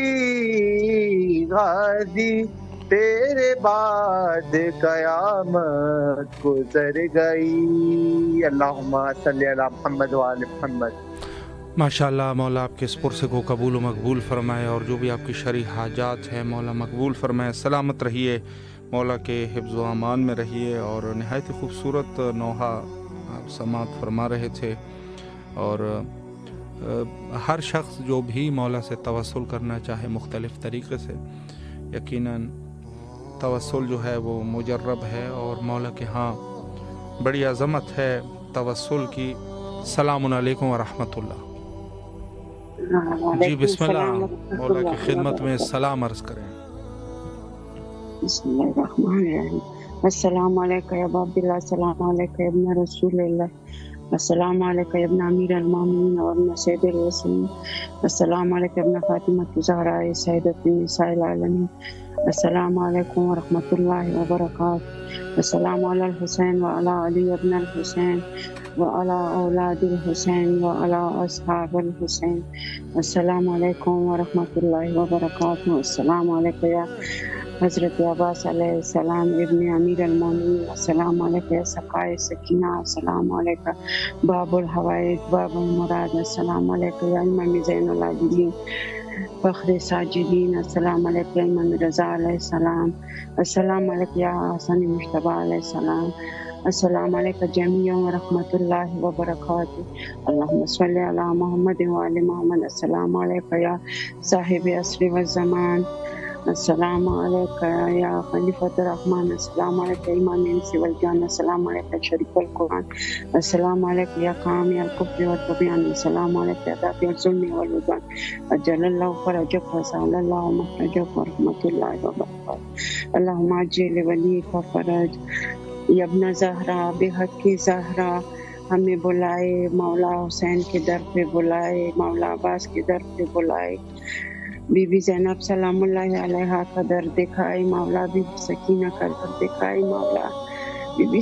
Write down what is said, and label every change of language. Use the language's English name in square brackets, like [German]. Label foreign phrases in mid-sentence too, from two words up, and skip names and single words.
[Urdu] غازی تیرے بعد قیامت گزر گئی [Arabic] اللہم صلی علی محمد وآل محمد [Urdu] ماشاءاللہ مولا آپ کے اس پرسے کو قبول و مقبول فرمائے اور جو بھی آپ کی شرعی حاجات ہیں مولا مقبول فرمائے سلامت رہیے مولا کے حفظ و امان میں رہیے. اور نہایت ہی خوبصورت نوحہ آپ سماعت فرما رہے تھے. اور ہر شخص جو بھی مولا سے توسل کرنا چاہے مختلف طریقے سے، یقیناً توسل جو ہے وہ مجرب ہے اور مولا کے یہاں بڑی عظمت ہے توسل کی. [Arabic] سلام عليكم ورحمة الله. [Urdu] جی بسم اللہ، مولا کی خدمت میں سلام عرض کریں. [Arabic] السلام عليك يا أبا عبد الله، السلام عليك يا ابن رسول الله، السلام عليك يا ابن أمير المؤمنين وابن سيد المرسلين، السلام عليك يا ابن فاطمة الزهراء سيدة نساء العالمين، السلام عليكم ورحمة الله وبركاته، السلام على الحسين وعلى علي بن الحسين وعلى أولاد الحسين وعلى أصحاب الحسين، السلام عليكم ورحمة الله وبركاته، السلام عليك يا حضرت عباس عليه السلام ابن أمير المؤمنين، السلام عليك يا سقاء سكينة, السلام عليك باب الحوائج باب المراد, السلام عليك يا إمام زين العابدين فخر الساجدين، السلام عليك يا إمام رضا عليه السلام, السلام عليك يا حسن مجتبى عليه السلام, السلام عليك جميعا ورحمة الله وبركاته، اللهم صل على محمد وآل محمد، السلام عليك يا صاحب العصر والزمان، السلام عليك يا خليفة الرحمن، السلام عليك إمام الإنس والجان، السلام عليك شريف القرآن، السلام عليك يا قامع ال الكفر والطغيان, السلام عليك يا دافع الظلم والعدوان، عجل الله فرجك وسهل الله مخرجك ورحمة الله وبركاته، اللهم عجل لوليك الفرج يا ابن زهراء بحق زهراء, [Urdu] ہمیں بلائے مولا حسین کے در پے بلائے، مولا عباس کے در پے بلائے، بی بی ज़ैनब [Arabic] سلام الله عليها [Urdu] کا در دکھائے مولا، بی بی سکینہ کا در دکھائے مولا، بی بی